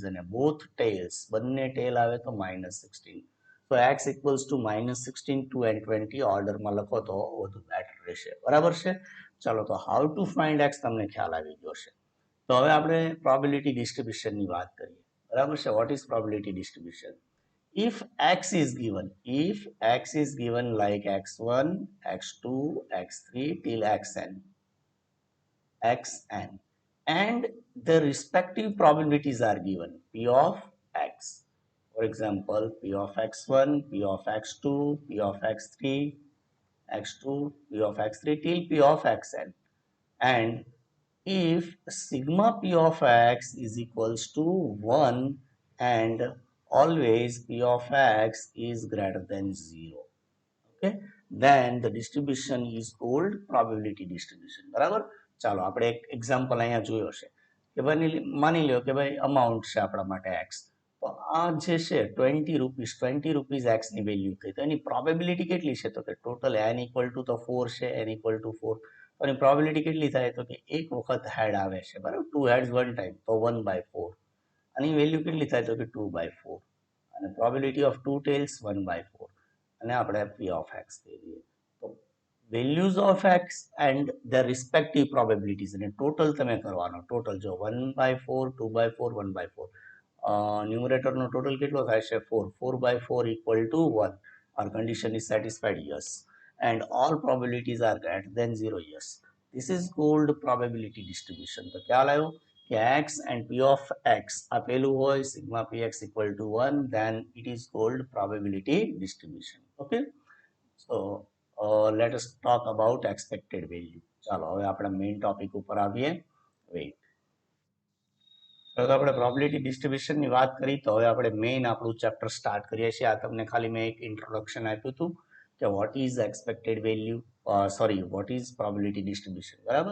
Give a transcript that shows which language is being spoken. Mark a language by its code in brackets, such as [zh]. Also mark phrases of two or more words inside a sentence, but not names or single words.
[gu] અને [en] both tails, [gu] બંને ટેલ આવે તો -16. તો x [en] equals to [gu] -16 2 and 20 ઓર્ડરમાં લખો તો વધુ બેટર રહેશે. બરાબર છે. ચાલો તો [en] how to find x [gu] તમને ખ્યાલ આવી ગયો છે. તો હવે આપણે [en] probability distribution [gu] વાત કરીએ. બરાબર છે. [en] What is probability distribution? if x is given like x1 x2 x3 till xn, and the respective probabilities are given. P of x, for example, P of x1, P of x2, P of x3, x2, P of x3 till P of xn. And if sigma P of x is equals to 1 and always P of x is greater than 0, okay, then the distribution is called probability distribution. [gu] બરાબર. ચાલો આપણે એક એક્ઝામ્પલ અહીંયા જોયો છે કે માની લ્યો કે ભાઈ અમાઉન્ટ છે આપણા માટે x, તો આ જે છે 20 રૂપીસ x ની વેલ્યુ થઈ, તો એની પ્રોબેબિલિટી કેટલી છે તો કે ટોટલ n [en] equal to [gu] તો 4 છે, n [en] equal to [gu] 4, તો એની પ્રોબેબિલિટી કેટલી થાય તો કે એક વખત હેડ આવે છે, બરાબર, [en] 2 heads 1 time, [gu] તો 1/4. આની વેલ્યુ કેટલી થાય તો કે 2/4, અને [en] probability of 2 tails [gu] 1/4, અને આપણે [en] p of x [gu] કહી દઈએ. [en] તો values of x and the respective probabilities [gu] અને ટોટલ તમે કરવાનો. ટોટલ જો 1/4, 2/4, 1/4, ન્યુમરેટરનો ટોટલ કેટલો થાય છે 4, 4/4 [en] equal to 1. Our condition is satisfied, yes, and all probabilities are greater than 0, yes. This is called probability distribution. [gu] તો ખ્યાલ આવ્યો કે [en] x and p of x [gu] આપેલું હોય [en] sigma px equal to 1, then it is called probability distribution. Okay, so let us talk about expected value. [gu] ચાલો હવે આપણે મેઇન ટોપિક ઉપર આવીએ. વેઇટ, તો આપણે [en] probability distribution [gu] વાત કરી, તો હવે આપણે મેઇન આપણું ચેપ્ટર સ્ટાર્ટ કરીએ છીએ. આ તમને ખાલી મેં એક ઇન્ટ્રોડક્શન આપ્યું હતું કે [en] what is expected value, sorry what is probability distribution, [gu] બરાબર.